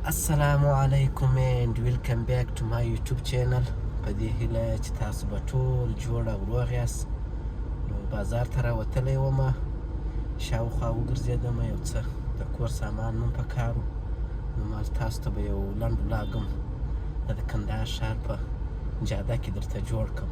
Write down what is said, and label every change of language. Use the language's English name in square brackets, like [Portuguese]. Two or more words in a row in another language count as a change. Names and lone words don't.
[Arabic] السلام علیکم [English] and welcome back to my YouTube channel. [Pashto] په دې هیله چې تاسو به ټول جوړ او روغ یاست. نو بازار ته راوتلی ومه، شاوخوا وګرځېدم، یو څه د کور سامان هم پکار و. نو ما تاسو ته به یو لنډ ولاګ هم د کندهار ښار په جاده کې درته جوړ کړم.